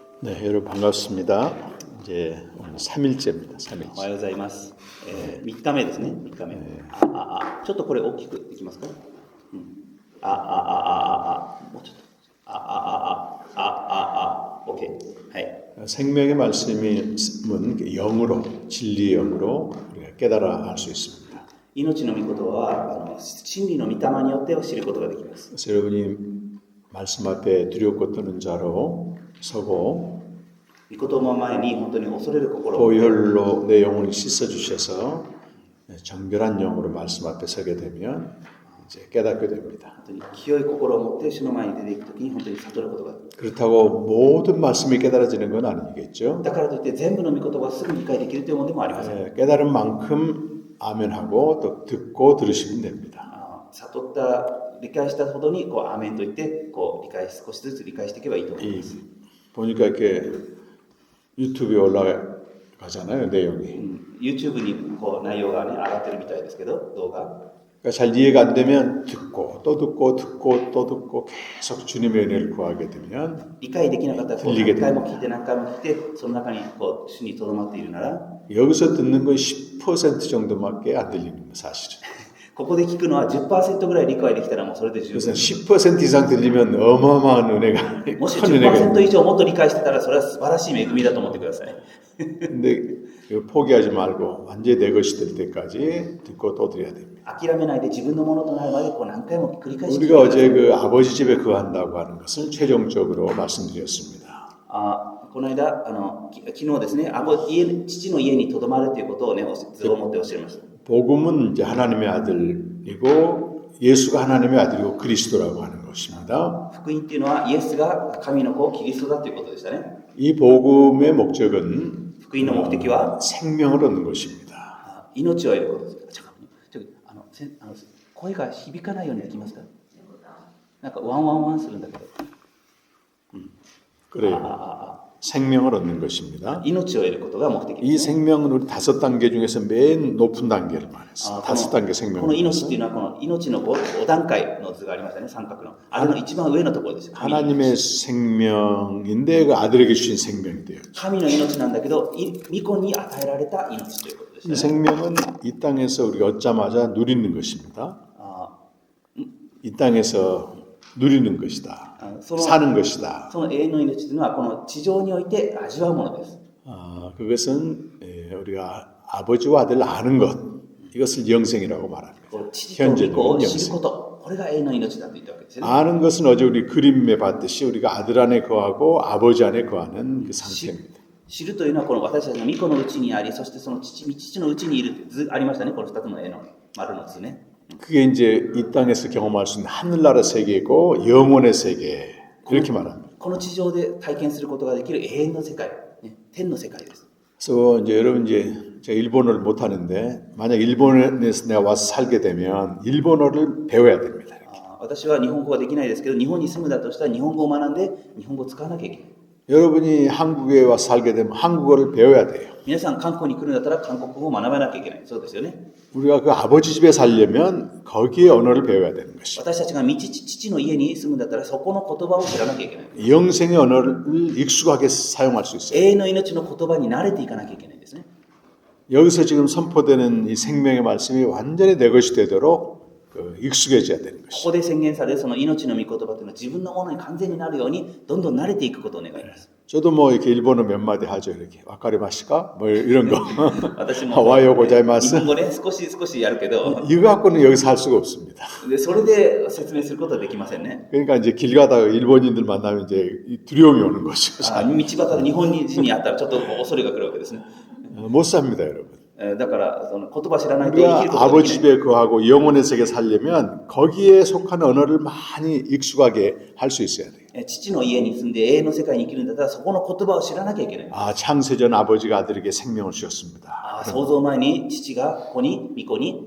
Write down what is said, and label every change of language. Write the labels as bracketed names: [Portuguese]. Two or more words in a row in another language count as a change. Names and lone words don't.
[Korean] 네, 여러분 반갑습니다. 이제 오늘 3일째입니다. 3일째. [Japanese] おはようございます。3日目ですね。3日目。ちょっとこれ大きくできますか？もうちょっと。OK。はい。 [Korean] 생명의 말씀은 영으로, 진리의 영으로 우리가 깨달아 알 수 있습니다. [Japanese] 命の御言は真理の御霊によって知ることができます。 [Korean] 그래서 여러분이 말씀 앞에 두렵고 떠는 자로 서고 [Japanese] 御言葉前に本当に恐れる心を [Korean] 보혈로 내 영혼을 씻어 주셔서 정결한 영으로 말씀 앞에 서게 되면 이제 깨닫게 됩니다. [Japanese] 本当に清い心を持って主の前に出ていくときに本当に悟ることができます。 [Korean] 그렇다고 모든 말씀이 깨달아지는 건 아니겠죠. [Japanese] だからといって全部の御言葉がすぐ理解できるというものでもありません。 [Korean] 깨달은 만큼 아멘하고 또 듣고 들으시면 됩니다. [Japanese] 悟った理解したほどにこうアーメンと言ってこう少しずつ理解していけばいいと思います。 [Korean] 보니까 이렇게 유튜브에 올라가잖아요, 내용이. [Japanese] YouTube にこう内容がね上がってるみたいですけど動画。 [Korean] 그러니까 잘 이해가 안 되면 듣고 또 듣고 계속 주님의 은혜를 구하게 되면 [Japanese] 理解できなかったらこう何回も聞いて何回も聞いてその中にこう主にとどまっているなら [Korean] 여기서 듣는 건 10% 정도밖에 안 들리는 거 사실은. [Japanese] ここで聞くのは 10% ぐらい理解できたらもうそれで十 [Korean] 그래서 [Japanese] 分。 [Korean] 10% 이상 들리면 어마어마한 은혜가 [Japanese] もし [Korean] 큰 은혜가 [Japanese] 10% 以上もっと理解してたらそれは素晴らしい恵みだと思ってください。 [Korean] 근데 이거 포기하지 말고 완전히 내 것이 될 때까지 듣고 또 들어야 됩니다. [Japanese] 諦めないで自分のものとなるまでこう何回も繰り返して [Korean] 우리가 어제 그 아버지 집에 거한다고 하는 것을 최종적으로 말씀드렸습니다. [Japanese] この間昨日ですね父の家にとどまるということをね図を持っておっしゃいました。 [Korean] 복음은 이제 하나님의 아들이고 예수가 하나님의 아들이고 그리스도라고 하는 것입니다. [Japanese] 福音っていうのはイエスが神の子キリストだということでしたね。 [Korean] 이 복음의 목적은 [Japanese] 福音の目的は [Korean] 생명을 얻는 것입니다. [Japanese] 命を得ることです。声が響かないようにできますか？なんかワンワンワンするんだけど。 [Korean] 그래요. 생명을 얻는 것입니다. [Japanese] 命を得ることが目的 [Korean] 이 [Japanese] ですね。 [Korean] 생명은 우리 5단계 중에서 맨 높은 단계를 말했어요. 5단계 [Japanese] こ [Korean] 생명. [Japanese] の命っていうのはこの命の 5段階の図がありましたね。三角の。あれの一番上のところです。 [Korean] 하나님의 생명인데 그 아들에게 주신 생명이 돼요. [Japanese] 神の命なんだけど、御子に与えられた命ということですね。 [Korean] 이 생명은 이 땅에서 우리가 얻자마자 누리는 것입니다. 이 땅에서 누리는 것이다. 사는 것이다. [Japanese] その永遠の命というのはこの地上において味わうものです。 [Korean] 그것은 우리가 아버지와 아들을 아는 것, 이것을 영생이라고 말합니다. [Japanese] 父と御子を知ること、これが永遠の命だと言ったわけですね。 [Korean] 아는 것은 어제 우리 그림에 봤듯이 우리가 아들 안에 거하고 아버지 안에 거하는 그 상태입니다. [Japanese] 知るというのはこの私たちの御子のうちにあり、そしてその父のうちにいるという図ありましたね。この2つの絵の丸の図ね。 [Korean] 그게 이제 이 땅에서 경험할 수 있는 하늘나라 세계고 영혼의 세계 이렇게 말합니다. [Japanese] この地上で体験することができる永遠の世界、天の世界です。 [Korean] 그래서 이제 여러분 이제 제가 일본어를 못 하는데 만약 일본에서 내가 와서 살게 되면 일본어를 배워야 됩니다. [Japanese] 私は日本語ができないですけど、日本に住むだとしたら日本語を学んで日本語を使わなきゃいけない。 [Korean] 여러분이 한국에 와서 살게 되면 한국어를 배워야 돼요. [Japanese] 皆さん韓国に来るんだったら韓国語を学ばなきゃいけない。そうですよね。 [Korean] 우리가 그 아버지 집에 살려면 거기에 언어를 배워야 되는 것이죠. [Japanese] 私たちが父の家に住むんだったらそこの言葉を知らなきゃいけない。 [Korean] 영생의 언어를 익숙하게 사용할 수 있어요. [Japanese] 永遠の命の言葉に慣れていかなきゃいけないんですね。 [Korean] 여기서 지금 선포되는 이 생명의 말씀이 완전히 내 것이 되도록 익숙해져야 되는 [Japanese] こ [Korean] 것이죠. [Japanese] こで宣言されるその命の御言葉というのは自分のものに完全になるようにどんどん慣れていくことを願います。 [Korean] 저도 뭐 이렇게 일본어 몇 마디 하죠. 이렇게 와카리마시까 뭐 이런 거. [Japanese] 私も 하와이오 日 고자이마스. 本語ね少しやるけど [Korean] 이거 갖고는 여기서 할 수가 없습니다. [Japanese] でそれで説明することはできませんね。 [Korean] 그러니까 이제 길 가다가 일본인들 만나면 이제 두려움이 오는 것이죠. [Japanese] 道端で日本人に会ったらちょっと恐れが来るわけですね。 [Korean] 못 삽니다, 여러분. [Japanese] だからその言葉知らないと生き [Korean] 우리가 [Japanese] ることがで [Korean] 아버지 [Japanese] きない。 [Korean] 집에 거하고 영혼의 세계 살려면 거기에 속하는 언어를 많이 익숙하게 할 수 있어야 돼요. [Japanese] 父の家に住んで永遠の世界に生きるんだったらそこの言葉を知らなきゃいけない。 [Korean] 창세전 아버지가 아들에게 생명을 주셨습니다. [Japanese] 創造前に父が子に御子に